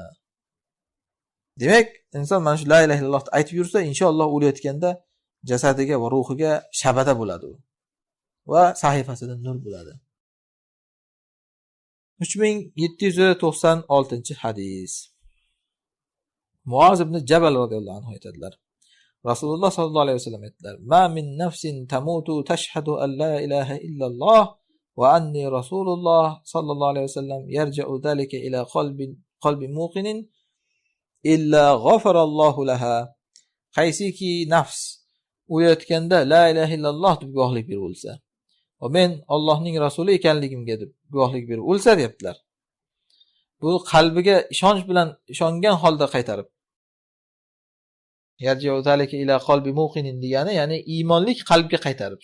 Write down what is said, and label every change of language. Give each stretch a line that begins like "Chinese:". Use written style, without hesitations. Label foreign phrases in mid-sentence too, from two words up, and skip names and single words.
Uzbek: Demak, inson mana shu
Arabic: لا إله إلا الله
Uzbek: aytib yursa, inshaalloh o'layotganda jasadiga va ruhiga shabada bo'ladi u. Va sahifasida nur bo'ladi. 3796-hadis. Muoz ibn Jabal
Arabic: رضي الله عنه
Uzbek: aytadilar.
Arabic: رسول الله صلى الله عليه وسلم
Uzbek: aytdilar:
Arabic: "ما من نفس تموت تشهد أن لا إله إلا الله وأني رسول الله صلى الله عليه وسلم يرجع ذلك إلى قلب موقن إلا غفر الله لها."
Uzbek: Qaysiki nafs o'layotganda
Arabic: لا إله إلا الله
Uzbek: deb guvohlik berib o'lsa va men Allohning rasuli ekanligimga deb guvohlik berib o'lsa deyaptilar. Bu qalbiga ishonch bilan ishongan holda qaytarib.
Arabic: يرجع ذلك إلى قلب موقن
Uzbek: degani, ya'ni iymonlik qalbga qaytarib.